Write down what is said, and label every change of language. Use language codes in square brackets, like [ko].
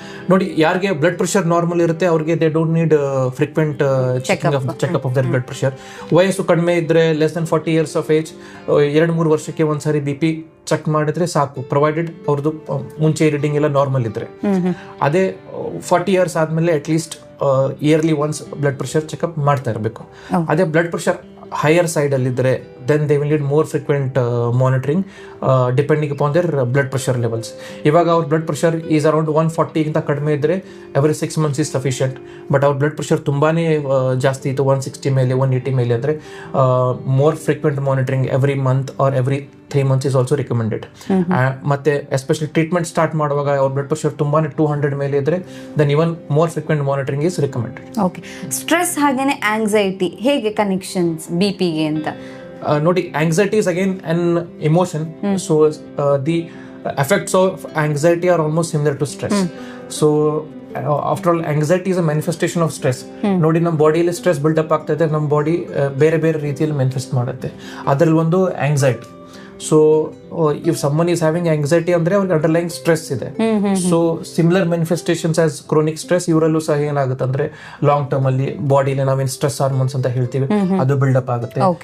[kn] ನೋಡಿ, ಯಾರಿಗೆ blood pressure normal ಇರುತ್ತೆ ಅವ್ರಿಗೆ [en] They don't need frequent checkup of their blood pressure. [kn] ವಯಸ್ಸು ಕಡಿಮೆ ಇದ್ರೆ [en] less than 40 years of age [kn] 2-3 ವರ್ಷಕ್ಕೆ ಒಂದ್ಸಾರಿ ಬಿ ಪಿ ಚೆಕ್ ಮಾಡಿದ್ರೆ ಸಾಕು, ಪ್ರೊವೈಡೆಡ್ ಅವ್ರದ್ದು ಮುಂಚೆ ರೀಡಿಂಗ್ ಎಲ್ಲ ನಾರ್ಮಲ್ ಇದ್ರೆ. ಅದೇ 40 ಇಯರ್ಸ್ ಆದ್ಮೇಲೆ at least yearly once blood pressure checkup ಮಾಡ್ತಾ ಇರಬೇಕು. ಅದೇ blood pressure higher side ಅಲ್ಲಿದ್ರೆ [en] then they will need more frequent monitoring depending upon their blood pressure levels. ಇವಾಗ ಅವ್ರ blood pressure is around 140 [kn] ಗಿಂತ ಕಡಿಮೆ ಇದ್ರೆ [en] Every 6 months is sufficient. But ಅವ್ರ blood pressure [kn] ತುಂಬಾನೇ ಜಾಸ್ತಿ ಇತ್ತು, [en] 160 ಮೇಲೆ 180 ಮೇಲೆ ಅಂದ್ರೆ more frequent monitoring every month or every 3 months is also recommended. ಮತ್ತೆ ಎಸ್ಪೆಷಲಿ ಟ್ರೀಟ್ಮೆಂಟ್ [kn] ಸ್ಟಾರ್ಟ್ ಮಾಡುವಾಗ ಅವ್ರ [en] blood pressure ತುಂಬಾನೇ 200 [kn] ಮೇಲೆ ಇದ್ರೆ [en] then even more frequent monitoring is recommended. [kn] Okay, stress ಹಾಗೇನೆ ಆಂಗ್ಸೈಟಿ ಹೇಗೆ ಕನೆಕ್ಷನ್ಸ್ ಬಿ ಪಿಗೆ ಅಂತ? ನೋಡಿ, [en] anxiety is again an emotion. So the effects of anxiety are almost similar to stress. So after all, anxiety is a manifestation of stress. [kn] ನೋಡಿ, ನಮ್ಮ ಬಾಡಿಯಲ್ಲಿ stress build up ಆಗ್ತಾ ಇದೆ, ನಮ್ಮ ಬಾಡಿ ಬೇರೆ ಬೇರೆ ರೀತಿಯಲ್ಲಿ ಮ್ಯಾನಿಫೆಸ್ಟ್ ಮಾಡುತ್ತೆ. ಅದರಲ್ಲಿ ಒಂದು anxiety. [en] so if someone is having anxiety [kn] ಅಂದ್ರೆ ಅವ್ರಿಗೆ [en] Underline stress ಇದೆ. [kn] So [en] similar manifestations as chronic stress [kn] ಇವರಲ್ಲೂ ಸಹ ಏನಾಗುತ್ತೆ ಅಂದ್ರೆ ಲಾಂಗ್ ಟರ್ಮ್ ಅಲ್ಲಿ ಬಾಡಿಲಿ ನಾವೇನ್ ಸ್ಟ್ರೆಸ್ ಹಾರ್ಮೋನ್ಸ್ ಅಂತ ಹೇಳ್ತೀವಿ ಅದು ಬಿಲ್ಡಪ್ ಆಗುತ್ತೆ.